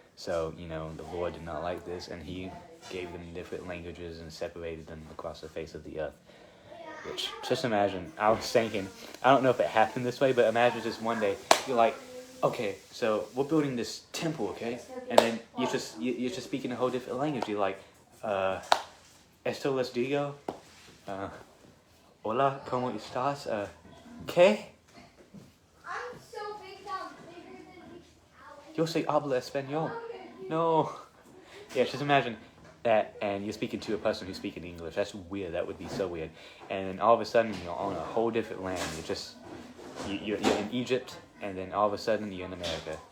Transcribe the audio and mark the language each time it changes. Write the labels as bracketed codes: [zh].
[en] So, the Lord did not like this, and he gave them different languages and separated them across the face of the earth. Which, just imagine, I was thinking, I don't know if it happened this way, but imagine just one day, you're like, okay, so we're building this temple, okay? And then you're just speaking a whole different language. You're like, [es] esto les digo, hola, ¿cómo estás? ¿Qué? [en] I'm so big that I'm bigger than these towers. [es] Yo soy habla español. No. [en] Yeah, just imagine that, and you're speaking to a person who's speaking English. That's weird. That would be so weird. And then all of a sudden, you're on a whole different land. You're in Egypt, and then all of a sudden, you're in America.